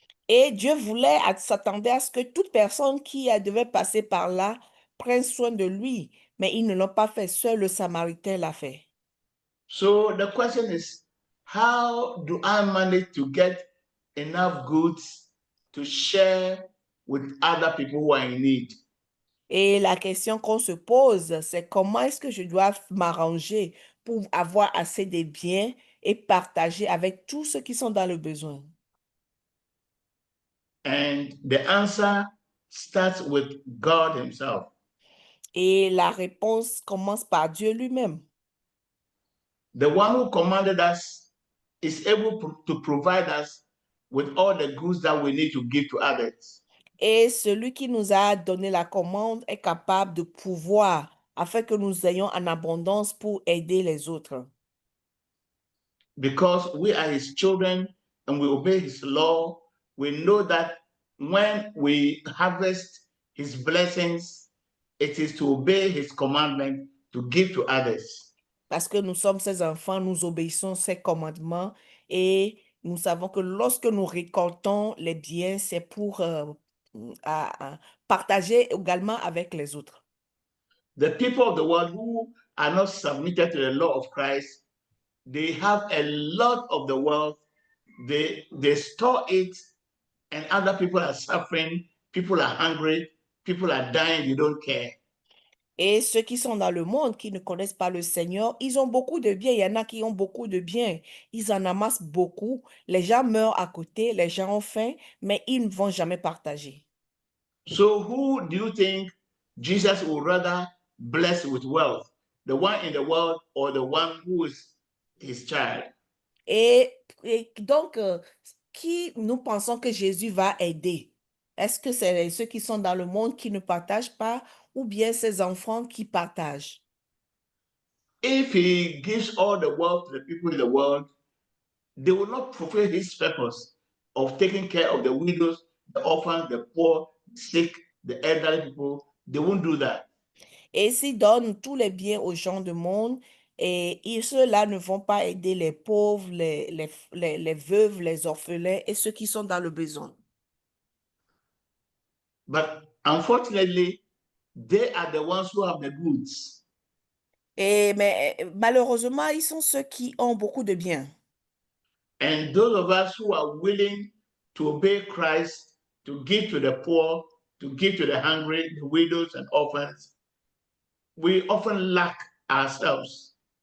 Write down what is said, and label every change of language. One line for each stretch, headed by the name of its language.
French: Et Dieu s'attendait à ce que toute personne qui devait passer par là prenne soin de lui, mais ils ne l'ont pas fait, seul le Samaritain l'a fait.
English: So the question is, how do I manage to get enough goods to share with other people who are in need?
French: Et la question qu'on se pose, c'est comment est-ce que je dois m'arranger pour avoir assez de biens et partager avec tous ceux qui sont dans le besoin.
English: And the answer starts with God himself.
French: Et la réponse commence par Dieu lui-même.
English: The one who commanded us is able to provide us with all the goods that we need to give to others.
French: Et celui qui nous a donné la commande est capable de pouvoir afin que nous ayons en abondance pour aider les autres.
English: Because we are his children and we obey his law, we know that when we harvest his blessings, it is to obey his commandment to give to others.
French: Parce que nous sommes ses enfants, nous obéissons ses commandements et nous savons que lorsque nous récoltons les biens, c'est pour à partager également avec les autres.
English: The people of the world who are not submitted to the law of Christ, they have a lot of the wealth, they store it, and other people are suffering, people are hungry, people are dying, you don't care.
French: Et ceux qui sont dans le monde, qui ne connaissent pas le Seigneur, ils ont beaucoup de biens. Il y en a qui ont beaucoup de biens. Ils en amassent beaucoup. Les gens meurent à côté, les gens ont faim, mais ils ne vont jamais partager.
English: So who do you think Jesus would rather bless with wealth? The one in the world or the one who is his child?
French: Et donc, qui nous pensons que Jésus va aider? Est-ce que c'est ceux qui sont dans le monde qui ne partagent pas ou bien ces enfants qui partagent?
English: If he gives all the wealth to the people in the world, they will not fulfill his purpose of taking care of the widows, the orphans, the poor, the sick, the elderly people. They won't do that.
French: Et s'ils donnent tous les biens aux gens du monde, et ceux-là ne vont pas aider les pauvres, les veuves, les orphelins et ceux qui sont dans le besoin.
English: But unfortunately, they are the ones who have the goods.
French: Mais malheureusement, ils sont ceux qui ont beaucoup de biens.
English: And those of us who are willing to obey Christ, to give to the poor, to give to the hungry, the widows and orphans, we often lack ourselves.